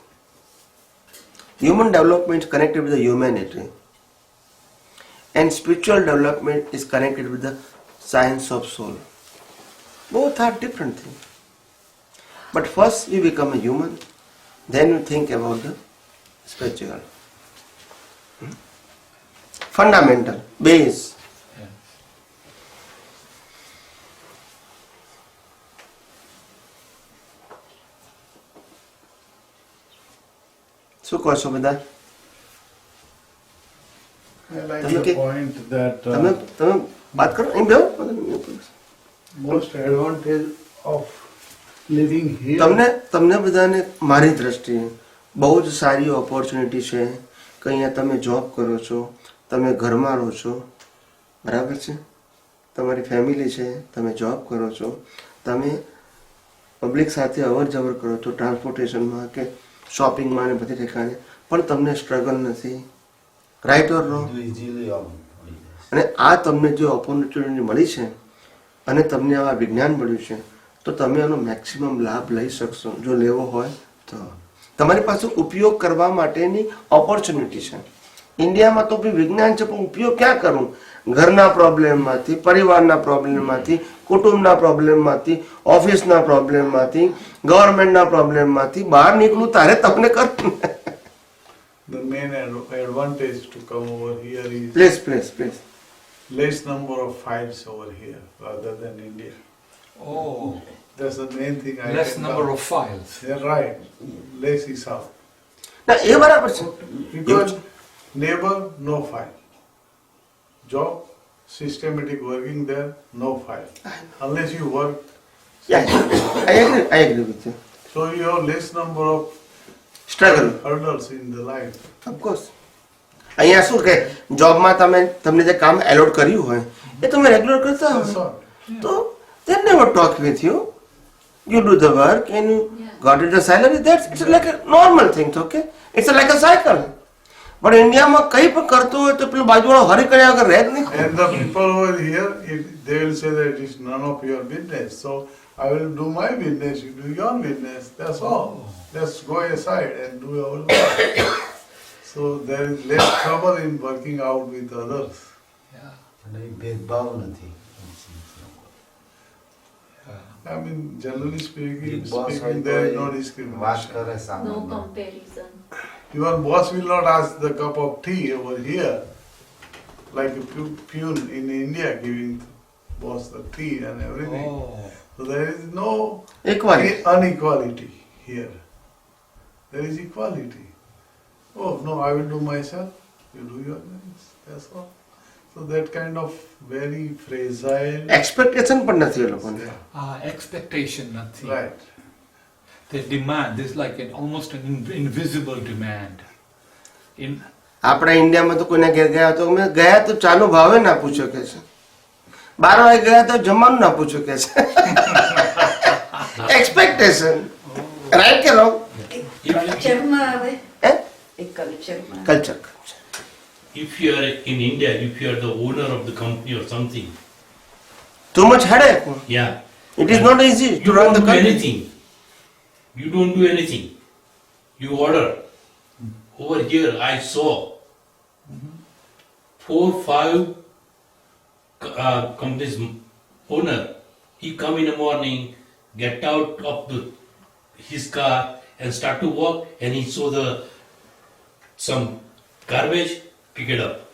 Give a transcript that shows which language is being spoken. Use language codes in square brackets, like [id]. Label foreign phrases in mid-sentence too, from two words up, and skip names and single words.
[en] Human development is connected with the humanity, and spiritual development is connected with the science of soul. Both are different things. But first you become a human, then you think about the spiritual. Fundamental, base. Yeah. [gu] શું કહો છો બધા? [en] I like [gu] તમે [en] the [gu] કે- [en] point that [gu] તમે વાત કરો, અહીં બેહો. [en] most advantage of living here. [gu] તમને બધાને મારી દ્રષ્ટિએ બહુ જ સારી ઓપોર્ચ્યુનિટી છે કે અહીંયા તમે જોબ કરો છો, તમે ઘરમાં રહો છો, બરાબર છે, તમારી ફેમિલી છે, તમે જોબ કરો છો, તમે પબ્લિક સાથે અવર જવર કરો છો ટ્રાન્સપોર્ટેશનમાં કે શોપિંગમાં ને બધી ઠેકાણે, પણ તમને સ્ટ્રગલ નથી. [en] right or wrong? easily on. [gu] અને આ તમને જે ઓપોર્ચ્યુનિટી મળી છે અને તમને આ વિજ્ઞાન મળ્યું છે તો તમે આનો મેક્સિમમ લાભ લઈ શકશો જો લેવો હોય તો તમારી પાસે ઉપયોગ કરવા માટેની ઓપોર્ચ્યુનિટી છે. ઇન્ડિયામાં તો બી વિજ્ઞાન છે, પણ ઉપયોગ ક્યાં કરું? ઘરના પ્રોબ્લેમમાંથી, પરિવારના પ્રોબ્લેમમાંથી, કુટુંબના પ્રોબ્લેમમાંથી, ઓફિસના પ્રોબ્લેમમાંથી, ગવર્મેન્ટના પ્રોબ્લેમમાંથી બહાર નીકળું ત્યારે તમને કરું. [en] The main advantage to come over here is પ્લીઝ less number of files over here rather than India. Oh, That's the main thing I less can number tell. of files. Yeah, right. Less is out. [gu] ના એ બરાબર છે. [en] Because neighbor, no file. Job, systematic working there, no file. Unless you work. I agree with you. So you have less number of Struggle. hurdles in the life. Of course. [gu] અહીંયા શું કે જોબમાં તમને જે કામ એલોટ કર્યું હોય એ તમે રેગ્યુલર કરતા [en] That's [gu] હોય [en] all. તો they never talk with you. You do the work and you got it the salary. It's like a normal thing, okay? It's like a cycle. [gu] પણ ઇન્ડિયામાં કઈ પણ કરતો હોય તો પેલો બાજુવાળો હરી કર્યા વગર રહે જ નહીં. [en] And the people over here, they will say that it's none of your business. So I will do my business, you do your business. That's all. Let's go aside and do our work. So there is less trouble in working out with others. Yeah. [gu] અને એ ભેદભાવ નથી. [en] I mean, generally speaking, Big boss હોય there is [gu] તો [en] no [gu] એ વાત [en] discrimination. [gu] કરે [en] No [gu] સામાન્ય. [en] comparison. Even boss will not ask the cup of tea over here, like a peon in India giving boss the tea and everything. Oh. So there is no Equality. unequality here. There is equality. Oh no, I will do myself, you do your things. That's all. So that kind of very fragile. [gu] એક્સપેક્ટેશન પણ નથી એ લોકોને. [en] Expectation, nothing. Right. The demand is like almost an invisible demand. [gu] આપણા ઇન્ડિયામાં તો કોઈને ઘેર ગયા તો અમે ગયા તો ચાલુ ભાવે ના પૂછો કે છે, 12 વાગે ગયા તો જમવાનું ના પૂછો કે છે. [en] expectation right [gu] કે રોંગ? કલ્ચરમાં આવે હે એ કલ્ચરમાં કલ્ચર. [en] If you are in India, if you are the owner of the company or something, too much headache. yeah, It is not easy to you run don't the do country. anything. You don't do anything. You order. Over here, I saw 4-5 companies owner. He come in the morning, get out of his car and start to walk, and he saw some garbage, pick it up.